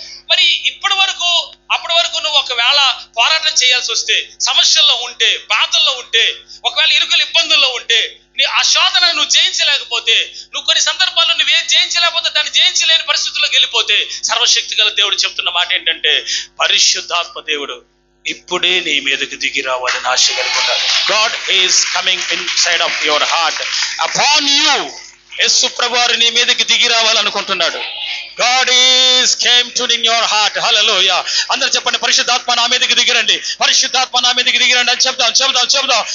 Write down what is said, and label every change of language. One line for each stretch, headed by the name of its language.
Telugu: మరి అప్పటి వరకు నువ్వు ఒకవేళ పోరాటం చేయాల్సి వస్తే, సమస్యల్లో ఉంటే, బాధల్లో ఉంటే, ఒకవేళ ఇరుకులు ఇబ్బందుల్లో ఉంటే, ఆ శోధన నువ్వు జయించలేకపోతే, నువ్వు కొన్ని సందర్భాల్లో నువ్వేం జయించలేకపోతే, దాన్ని జయించలేని పరిస్థితుల్లోకి వెళ్ళిపోతే, సర్వశక్తి గల దేవుడు చెప్తున్న మాట ఏంటంటే, పరిశుద్ధాత్మ దేవుడు ఇప్పుడే నీ మీదకి దిగి రావాలని ఆశ కలిగి ఉన్నాడు.
English: God is coming inside of your heart upon you.
Telugu: యేసు ప్రభువారు నీ మీదకి దిగి రావాలనుకుంటున్నాడు.
English: God is came to in your heart. Hallelujah.
Telugu: అందరూ చెప్పండి, పరిశుద్ధాత్మ నా మీదకి దిగిరండి, పరిశుద్ధాత్మ నా మీదకి దిగిరండి అని చెప్దాం.